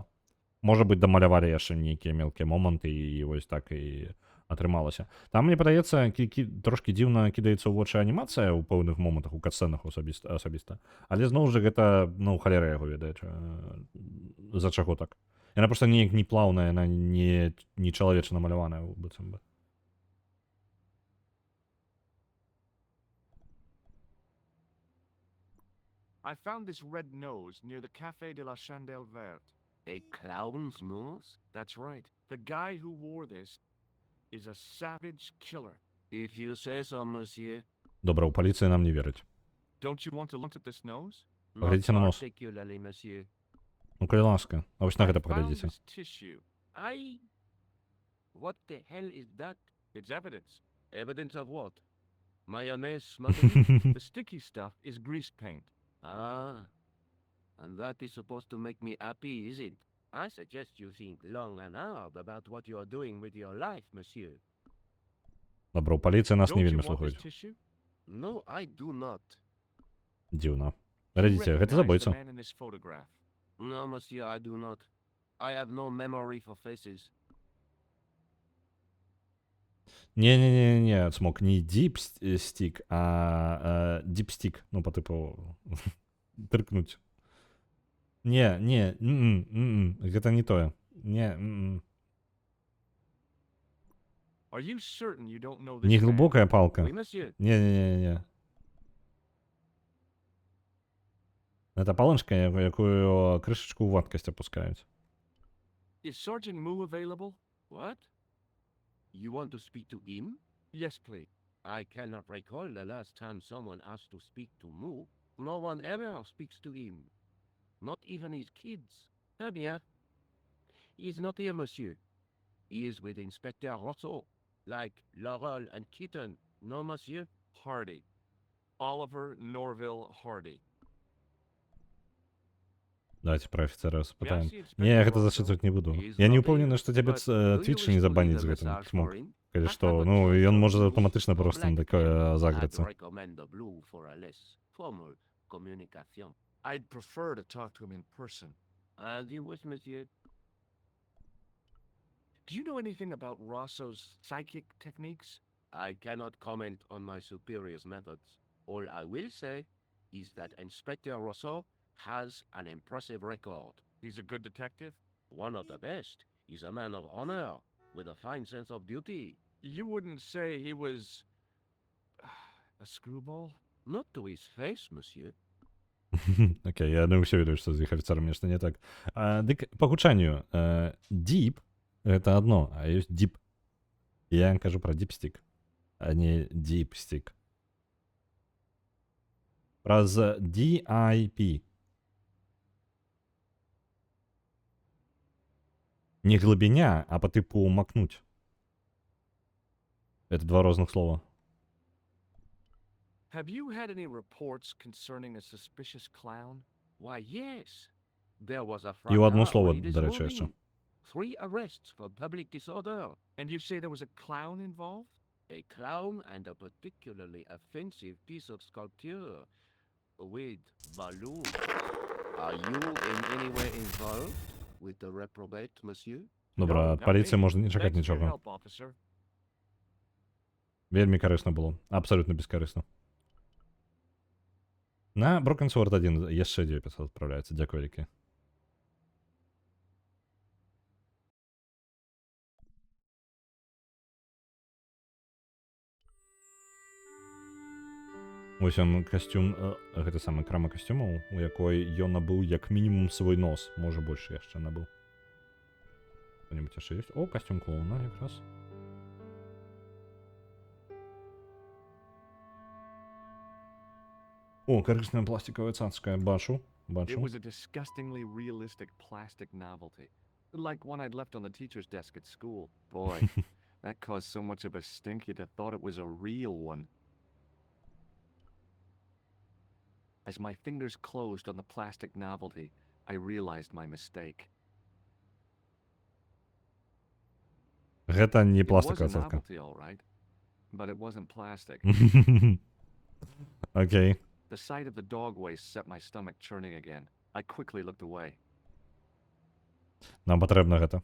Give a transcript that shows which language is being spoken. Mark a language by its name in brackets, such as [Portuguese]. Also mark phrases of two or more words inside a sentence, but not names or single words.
[Belarusian] Можа быць, дамалявалі яшчэ нейкія мелкія моманты, і вось так і атрымалася. Там, мне падаецца, трошкі дзіўна кідаецца ў вочы анімацыя ў пэўных момантах, у катсцэнах асабіста. Але зноў жа гэта, ну, халера яго ведае. За чаго так? Яна проста неяк не плаўная, яна не чалавеча намаляваная, быццам бы. [English] I found this red nose near the Café de la Chandelle Verte. A clown's nose? That's right. The guy who wore this is a savage killer. If you say so, monsieur. [Belarusian] Добра, у паліцыі нам не верыць. [English] Don't you want to look at this nose? Not [Belarusian] Паглядзіце на нос. [English] particularly, monsieur. [Belarusian] Ну, калі ласка. А вось на [English] I [Belarusian] гэта [English] found [Belarusian] паглядзіце. [English] this tissue. What the hell is that? It's evidence. Evidence of what? Mayonnaise smuggling? The sticky stuff is grease paint. Ah. And that is supposed to make me happy, is it? I suggest you think long and hard about what you are doing with your life, monsieur. [Belarusian] Добра, у паліцыі нас не [English] Don't you [Belarusian] вельмі [English] want this [Belarusian] слухаюць. [English] tissue? No, I do not. [Belarusian] Дзіўна. [English] You [Belarusian] Глядзіце, гэта [English] recognize the [Belarusian] забойца. [English] man in this photograph. No, monsieur, I do not. I have no memory for faces. [Belarusian] Не, Цмок, не дипстик, а дипстик. Ну, [Russian] по типу тыркнуть. [Belarusian] Не, гэта не тое. Не. [English] Are you certain you don't know this [Belarusian] Не [English] man? [Russian] глубокая палка. [English] Oui, monsieur. [Russian] Не. Это палочка, [Belarusian] якую крышечку ў вадкасць опускаюць. [English] Is Sergeant Moo available? What? You want to speak to him? Yes, please. I cannot recall the last time someone asked to speak to Moo. No one ever speaks to him. Not even his kids. [French] Eh bien. [English] He is not here, monsieur. He is with Inspector Rousseau. Like Laurel and Kitten. No, monsieur? Hardy. Oliver Norville Hardy. [Ukrainian] Давайте про офіцера спитаємо. [English] Merci, Inspector [Belarusian] Не, я гэта [English] Rousseau. [Russian] зачитывать не буду. [English] He is [Belarusian] Я не [English] not [Belarusian] упевнены, [English] here. [Belarusian] што тебе [English] But do you [Belarusian] Twitch [English] wish [Belarusian] не [English] to [Belarusian] забанить [English] leave [Belarusian] за [English] a [Belarusian] гэтым. [English] message [Belarusian] Смог. [English] for him? [Belarusian] Калі [English] I [Belarusian] што, [English] have a [Belarusian] ну, [English] choice [Belarusian] ён [English] of [Belarusian] можа [English] blues [Belarusian] аўтаматычна [English] or [Belarusian] просто на [English] black [Belarusian] такое [English] pen. I'd [Belarusian] заграцца. [English] recommend the blue for a less formal communication. I'd prefer to talk to him in person. As you wish, monsieur. Do you know anything about Rosso's psychic techniques? I cannot comment on my superior's methods. All I will say is that Inspector Rousseau has an impressive record. He's a good detective? One of the best. He's a man of honor, with a fine sense of duty. You wouldn't say he was a screwball? Not to his face, monsieur. [Belarusian] Окей, я не ўсё ведаю, што з іх афіцэрам нешта не так. Дык па гучанню deep гэта адно, а ёсць deep. Я кажу пра дипстик, а не дипстик. Праз DIP. Не глыбіня, а [Russian] по типу макнуть. Это два розных слова. [English] Have you had any reports concerning a suspicious clown? Why, yes. There was a [Ukrainian] І у одно [English] fracas [Ukrainian] слово, [English] this [Ukrainian] до речі, [English] morning. [Ukrainian] ще. [English] 3 arrests for public disorder. And you say there was a clown involved? A clown and a particularly offensive piece of sculpture with balloons. Are you in any way involved with the reprobate, monsieur? [Belarusian] Добра, [English] No, [Belarusian] ад [English] not [Belarusian] паліцыі [English] me. [Belarusian] можна не чакаць [English] Thanks for your [Belarusian] нічога. [English] help, officer. [Belarusian] Вельмі карысна было. Абсалютна бескарысна. На Broken Sword 1 яшчэ 900 адпраўляецца. Дзякуй вялікі. Вось ён касцюм, гэта самы крама касцюмаў, у якой ён набыў як мінімум свой нос, можа больш яшчэ набыў. Што-небудзь яшчэ ёсць? О, касцюм клоуна якраз. О, карысная пластиковая цацкая, бачу, [English] It [Belarusian] бачу. [English] was a disgustingly realistic plastic novelty, like one I'd left on the teacher's desk at school. Boy, that caused so much of a stink you'd have thought it was a real one. As my fingers closed on the plastic novelty, I realized my mistake. [Belarusian] Гэта не [English] It was [Belarusian] пластиковая [English] a [Belarusian] цацка. [English] novelty, all right, but it wasn't plastic. [Belarusian] Окей. [English] The sight of the dog waste set my stomach churning again. I quickly looked away. [Belarusian] Нам патрэбна гэта.